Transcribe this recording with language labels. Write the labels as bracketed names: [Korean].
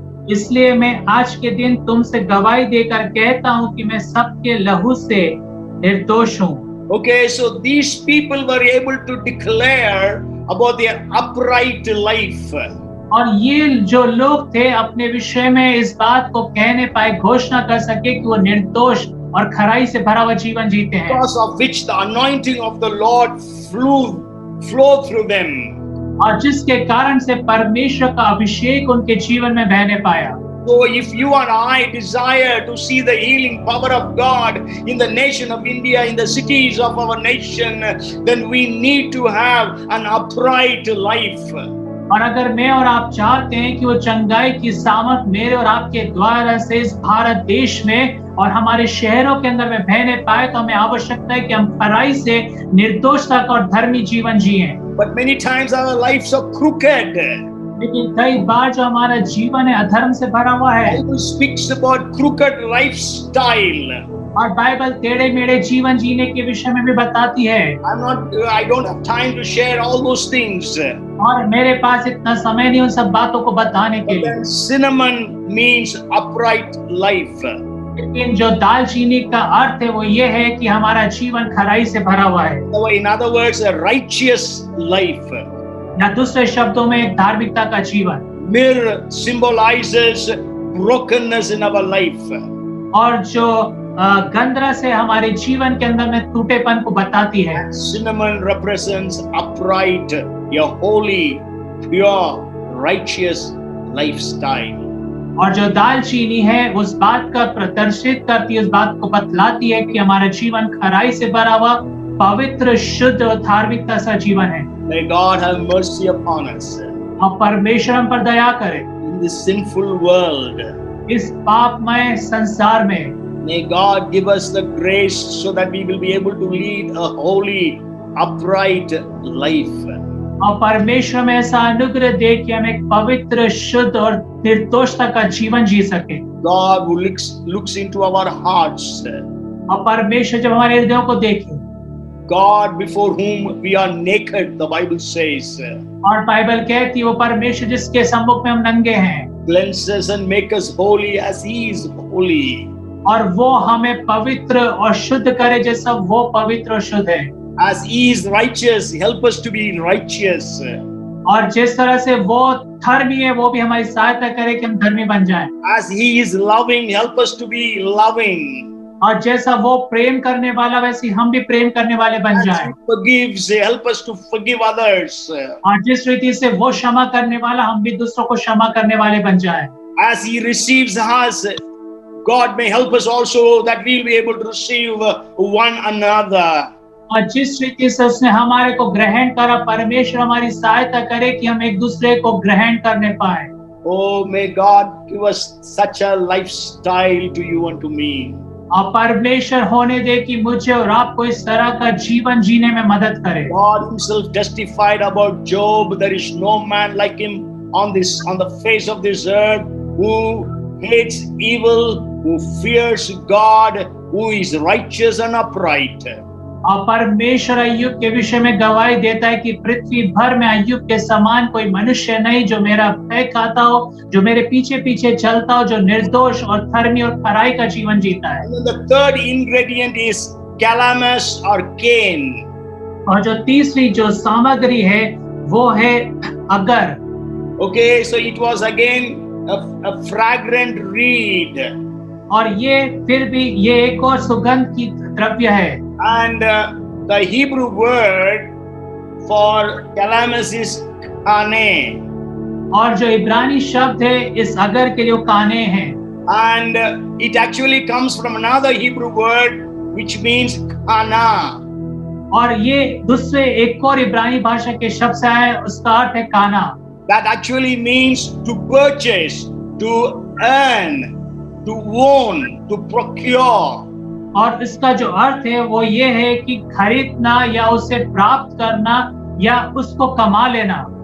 [Hindi] इसलिए मैं आज के दिन तुमसे गवाही देकर कहता हूँ कि मैं सबके लहू से निर्दोष हूँ। [English] Okay, so these people were able to declare about their upright life. [Hindi] और ये जो लोग थे अपने विषय में इस बात को कहने पाए, घोषणा कर सके कि वो निर्दोष और खराई से भरा हुआ जीवन जीते हैं, [English] Because of which the anointing of the Lord flowed through them. [Hindi] और जिसके कारण से परमेश्वर का अभिषेक उनके जीवन में बहने पाया। [English] So if you and I desire to see the healing power of God in the nation of India, in the cities of our nation, then we need to have an upright life. [Hindi] और अगर मैं और आप चाहते हैं कि वो चंगाई की सामर्थ मेरे और आपके द्वारा से इस भारत देश में और हमारे शहरों के अंदर में बहने पाए, तो हमें आवश्यकता है कि हम खराई से निर्दोषता का और धर्मी जीवन जिएं। [English] But many times our lives are crooked. [Hindi] लेकिन कई बार जो हमारा जीवन है अधर्म से भरा हुआ है, [English] Bible speaks about crooked lifestyle. [Hindi] और बाइबल टेढ़े मेढ़े जीवन जीने के विषय में भी बताती है। [English] I don't have time to share all those things. [Hindi] और मेरे पास इतना समय नहीं उन सब बातों को बताने के लिए। [English] Then cinnamon means upright life. [Hindi] लेकिन जो दालचीनी का अर्थ है वो ये है कि हमारा जीवन खराई से भरा हुआ है, [English] In other words, a righteous life. [Hindi] या दूसरे शब्दों में एक धार्मिकता का जीवन। [English] Myrrh symbolizes brokenness in our life. [Hindi] और जो गंधरस है हमारे जीवन के अंदर में टूटेपन को बताती है। [English] Cinnamon represents upright, your holy, pure, righteous lifestyle. [Hindi] और जो दालचीनी है उस बात का प्रदर्शित करती है, उस बात को बतलाती है कि हमारा जीवन खराई से भरा हुआ, पवित्र, शुद्ध और धार्मिकता सा जीवन है। [English] May God have mercy upon us. [Hindi] और परमेश्वर हम पर दया करे [English] In this sinful world. [Hindi] इस पापमय संसार में। [English] May God give us the grace so that we will be able to lead a holy, upright life. [Hindi] और परमेश्वर में ऐसा अनुग्रह दे कि हम एक पवित्र, शुद्ध और निर्दोषता का जीवन जी सके। [English] God who looks into our hearts. [Hindi] और परमेश्वर जब हमारे हृदयों को देखे, [English] God before whom we are naked, the Bible says. [Hindi] और बाइबल कहती है वो परमेश्वर जिसके सम्मुख में हम नंगे हैं, [English] Cleanses and make us holy as He is holy. [Hindi] और वो हमें पवित्र और शुद्ध करे जैसा वो पवित्र और शुद्ध है। [English] As He is righteous, help us to be righteous. [Hindi] और जिस तरह से वो धर्मी है, वो भी हमारी सहायता करे कि हम धर्मी बन जाएं। [English] As He is loving, help us to be loving. [Hindi] और जैसा वो प्रेम करने वाला वैसे हम भी प्रेम करने वाले बन [English] As [Hindi] जाएं। [English] He forgives, help us to forgive others. [Hindi] और जिस रीति से वो क्षमा करने वाला, हम भी दूसरों को क्षमा करने वाले बन जाएं। [English] As He receives us, God may help us also that we'll be able to receive one another. [Hindi] और जिस रीति से उसने हमारे को ग्रहण करा, परमेश्वर हमारी सहायता करे कि हम एक दूसरे को ग्रहण करने पाए। [English] Oh, may God give us such a lifestyle to you and to me. [Hindi] और परमेश्वर होने दे कि मुझे और आपको इस तरह का जीवन जीने में मदद करे। [English] God Himself testified about Job. There is no man like him on the face of this earth, who hates evil, who fears God, who is righteous and upright. [Hindi] और परमेश्वर अय्यूब के विषय में गवाही देता है कि पृथ्वी भर में अय्यूब के समान कोई मनुष्य नहीं जो मेरा भय खाता हो, जो मेरे पीछे पीछे चलता हो, जो निर्दोष और धर्मी और खराई का जीवन जीता है। [English] And then the third ingredient is calamus or cane. [Hindi] और जो तीसरी जो सामग्री है वो है अगर। [English] Okay, so it was again a fragrant reed. [Hindi] और ये फिर भी ये एक और सुगंध की द्रव्य है। [English] And the Hebrew word for calamus is kane. [Hindi] और जो इब्रानी शब्द है इस अगर के लिए काने हैं। [English] And it actually comes from another Hebrew word which means kana. [Hindi] और ये दूसरे एक और इब्रानी भाषा के शब्द से है, उसका अर्थ है काना। [English] That actually means to purchase, to earn, to own, to procure. [Hindi] और इसका जो अर्थ है वो ये है कि खरीदना या उसे प्राप्त करना या उसको कमा लेना।